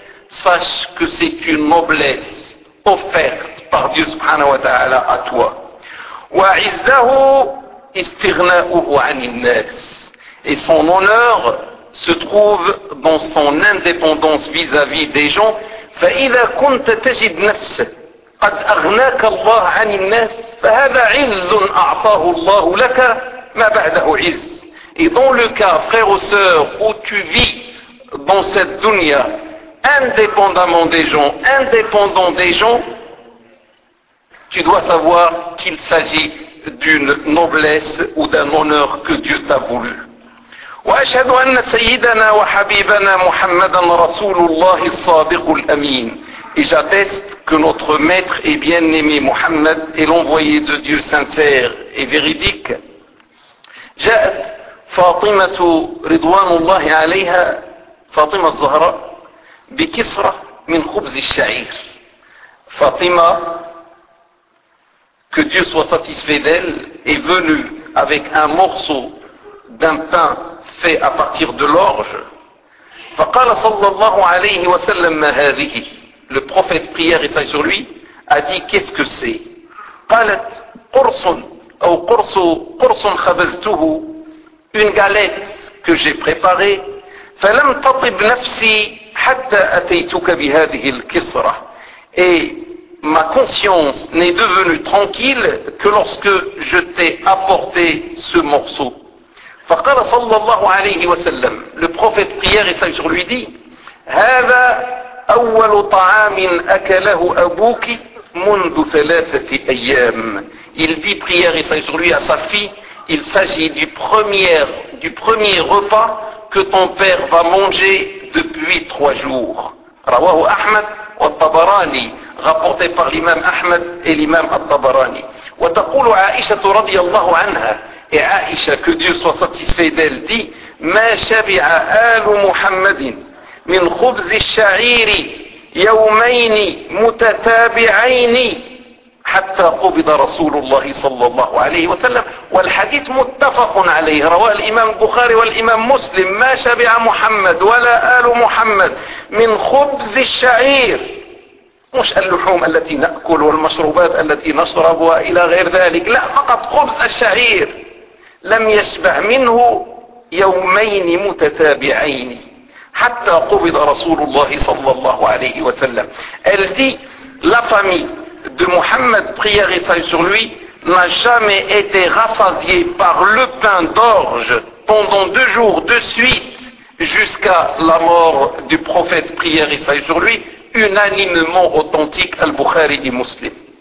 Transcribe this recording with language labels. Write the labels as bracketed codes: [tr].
[fr] sache que c'est une noblesse offerte par Dieu subhanahu wa ta'ala à toi [ar] وعزه استغناؤه عن الناس [fr] et son honneur se trouve dans son indépendance vis-à-vis des gens. [ar] فإذا كنت تجد نفسك قد أغناك الله عن الناس فهذا عز أعطاه الله لك ما بعده عز. [fr] Et dans le cas, frère ou sœur, où tu vis dans cette dunya, indépendamment des gens, indépendant des gens, tu dois savoir qu'il s'agit d'une noblesse ou d'un honneur que Dieu t'a voulu. [ar] وأشهد أن سيدنا وحبيبنا محمدا رسول الله الصادق الأمين. [fr] Et j'atteste que notre maître et bien-aimé Muhammad est l'envoyé de Dieu sincère et véridique. [ar] جاءت فاطمة رضوان الله عليها فاطمة الزهراء بكسرة من خبز الشعير. [fr] فاطمة que Dieu soit satisfait d'elle est venue avec un morceau d'un pain fait à partir de l'orge. [ar] فقال صلى الله عليه وسلم ما هذه [fr] Le prophète prière et salut sur lui a dit qu'est-ce que c'est. [ar] قالت قرص أو قرص قرص خبزته, [fr] une galette que j'ai préparée. [ar] فلم تطب نفسي حتى أتيتك بهذه الكسرة. [fr] Et ma conscience n'est devenue tranquille que lorsque je t'ai apporté ce morceau. [ar] فقال صلى الله عليه وسلم, [fr] le prophète prière et salut sur lui dit, [ar] هذا أول طعام أكله أبوك منذ ثلاثة أيام. [fr] Il dit prière et salut sur lui à sa fille, il s'agit du premier repas que ton père va manger depuis 3 jours. [ar] رواه أحمد والطبراني, [fr] rapporté par l'imam Ahmed et l'imam al-Tabarani. [ar] وتقول عائشة رضي الله عنها, [fr] et Aïcha, que Dieu soit satisfait d'elle, dit, [ar] ما شبع آل محمد من خبز الشعير يومين متتابعين حتى قبض رسول الله صلى الله عليه وسلم. والحديث متفق عليه, رواه الإمام البخاري والإمام مسلم, ما شبع محمد ولا آل محمد من خبز الشعير, مش اللحوم التي نأكل والمشروبات التي نشربها إلى غير ذلك, لا, فقط خبز الشعير, لم يشبع منه يومين متتابعين حتى قبض رسول الله صلى الله عليه وسلم. [fr] Elle dit, la famille de Mohammed, prière et salut sur lui, n'a jamais été rassasiée par le pain d'orge pendant 2 jours de suite jusqu'à la mort du prophète, prière et salut sur lui, unanimement authentique, al-Bukhari et Muslim.